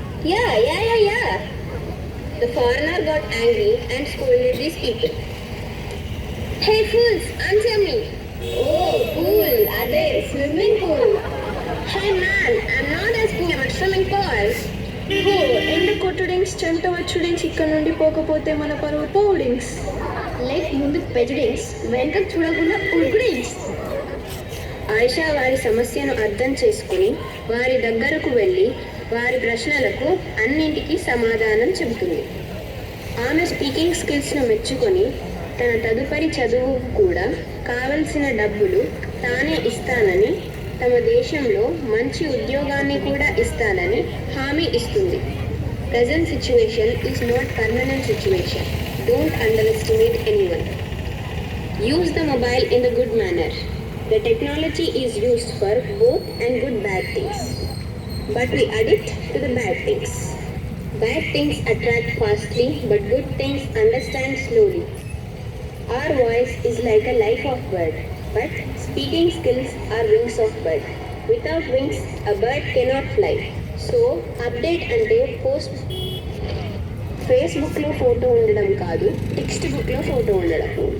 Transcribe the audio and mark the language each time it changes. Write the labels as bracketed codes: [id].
[en] Yeah. The foreigner got angry and scolded these people. Hey fools, answer me. Oh, pool, అదే swimming pool. Hey man, I'm not asking about swimming pool. [te] ఎండ కొట్టుడింగ్స్, చెమట వచ్చుడింగ్స్, ఇక్కడ నుండి పోకపోతే మన పరువు పోవుడింగ్స్. Like ముందు పెజుడింగ్స్, వెనక చూడకుండా ఉడుకుడింగ్స్. ఆయిషా వారి సమస్యను అర్థం చేసుకుని వారి దగ్గరకు వెళ్ళి వారి ప్రశ్నలకు అన్నింటికీ సమాధానం చెబుతుంది. ఆమె స్పీకింగ్ స్కిల్స్ను మెచ్చుకొని తన తదుపరి చదువుకు కూడా కావలసిన డబ్బులు తానే ఇస్తానని, తమ దేశంలో మంచి ఉద్యోగాన్ని కూడా ఇస్తానని హామీ ఇస్తుంది. [en] Present situation is not permanent situation. Don't underestimate anyone. Use the mobile in the good manner. The technology is used for both and good bad things. But we addict to the bad things. Bad things attract fastly, but good things understand slowly. Our voice is like a life of bird, but speaking skills are wings of bird. Without wings, a bird cannot fly. [te] So, update ante post Facebook లో photo ఉండడం కాదు, text book లో photo ఉండడం.